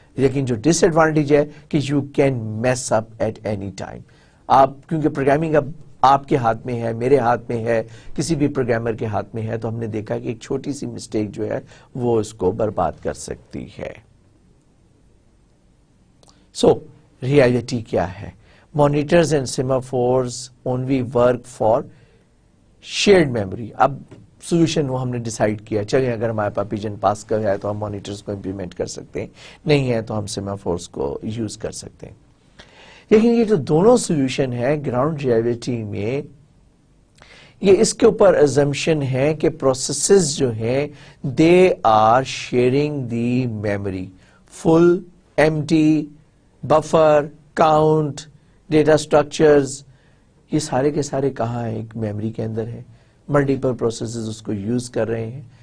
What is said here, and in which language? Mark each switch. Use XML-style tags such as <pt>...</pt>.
<ur>لیکن جو ڈس ایڈوانٹیج ہے کہ</ur> <en>you can mess up at any time.</en> <ur>آپ کیونکہ پروگرامنگ اب آپ کے ہاتھ میں ہے، میرے ہاتھ میں ہے، کسی بھی پروگرامر کے ہاتھ میں ہے، تو ہم نے دیکھا کہ ایک چھوٹی سی مسٹیک جو ہے وہ اس کو برباد کر سکتی ہے. سو ریالٹی کیا ہے؟</ur> <en>Monitors and semaphores only work for shared memory.</en> <ur>اب سولوشن وہ ہم نے ڈیسائیڈ کیا، چلیں اگر ہمارے پاس پیجن پاس کا ہے تو ہم مانیٹرز کو امپلیمنٹ کر سکتے ہیں، نہیں ہے تو ہم سیمافورس کو یوز کر سکتے ہیں. لیکن یہ جو دونوں سولوشن ہے گراؤنڈ ریالٹی میں، یہ اس کے اوپر ازمپشن ہے کہ پروسیسز جو ہیں</ur> <en>they are sharing the memory,</en> <ur>full, empty, buffer, count, data structures, یہ سارے کے سارے کہاں ہیں؟ ایک میموری کے اندر ہے، ملٹیپل پروسیسز اس کو یوز کر رہے ہیں.</ur>